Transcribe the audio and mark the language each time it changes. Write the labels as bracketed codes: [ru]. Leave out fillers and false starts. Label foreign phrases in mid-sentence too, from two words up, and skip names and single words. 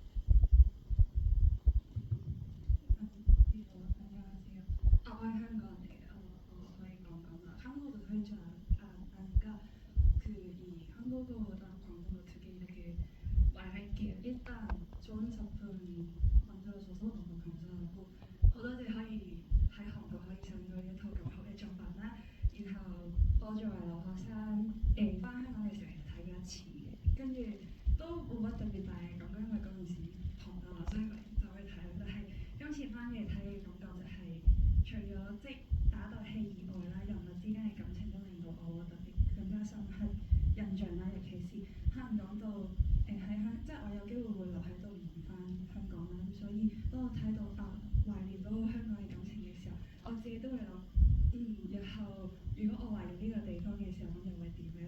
[ko] 안녕하세요. 한국에 저희 건가 한국어도 할 줄 아니까 이 한국어랑 광고도 되게 이렇게 말할게요. 일단 좋은 작품 만들어줘서 너무 감사하고 [yue] 覺得你可以喺韓國可以上到一套咁好嘅作品啦。然後我作為留學生翻香港嘅時候其實睇過一次嘅，跟住都冇乜特別大嘅感覺，因為嗰陣時同留學生就去睇，但係今次翻嚟睇嘅感覺就係除咗即打鬥戲以外啦，人物之間嘅感情都令到我特別更加深刻印象啦。尤其是可能講到即係我有機會會留喺度唔翻香港啦，咁所以當我睇到懷念到香港嘅感情嘅時候，我自己都會諗，日後如果我懷念呢個地方嘅時候，咁又會點咧？